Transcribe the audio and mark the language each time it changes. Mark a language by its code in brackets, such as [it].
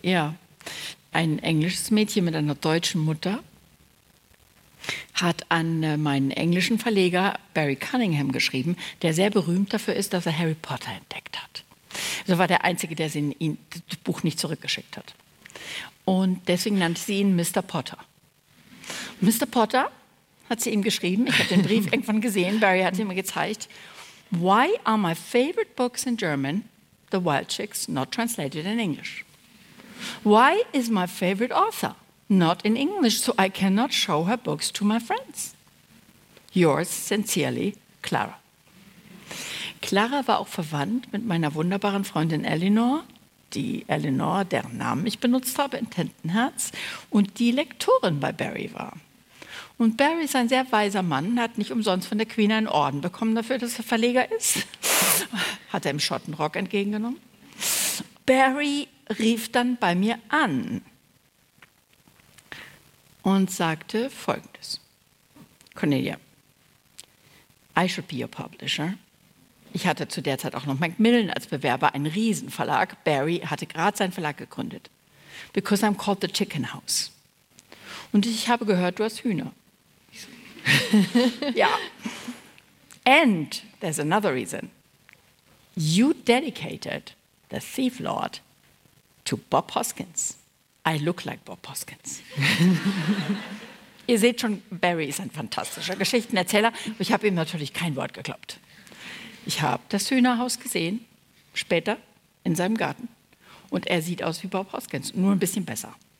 [de] Ja, ein englisches Mädchen mit einer deutschen Mutter hat an meinen englischen Verleger Barry Cunningham geschrieben, der sehr berühmt dafür ist, dass er Harry Potter entdeckt hat. Also war der Einzige, der ihn das Buch nicht zurückgeschickt hat. Und deswegen nannte sie ihn Mr. Potter. Mr. Potter hat sie ihm geschrieben. Ich habe den Brief irgendwann gesehen. Barry hat ihn mir gezeigt. [en] Why are my favorite books in German, The Wild Chicks, not translated in English? Why is my favorite author not in English, so I cannot show her books to my friends? Yours sincerely, Clara. [de] Clara war auch verwandt mit meiner wunderbaren Freundin Eleanor, die Eleanor, deren Namen ich benutzt habe, in Tintenherz, und die Lektorin bei Barry war. Und Barry ist ein sehr weiser Mann, hat nicht umsonst von der Queen einen Orden bekommen dafür, dass er Verleger ist. Hat er im Schottenrock entgegengenommen. Barry rief dann bei mir an und sagte Folgendes. [en] Cornelia, I should be your publisher. [de] Ich hatte zu der Zeit auch noch Macmillan als Bewerber, einen Riesenverlag. Barry hatte gerade seinen Verlag gegründet. [en] Because I'm called the Chicken House. [de] Und ich habe gehört, du hast Hühner. Ja. [en] And there's another reason. You dedicated the Thief Lord to Bob Hoskins. I look like Bob Hoskins. [de] Ihr seht schon, Barry ist ein fantastischer Geschichtenerzähler. Ich habe ihm natürlich kein Wort geglaubt. Ich habe das Hühnerhaus gesehen, später in seinem Garten. Und er sieht aus wie Bob Hoskins, nur ein bisschen besser.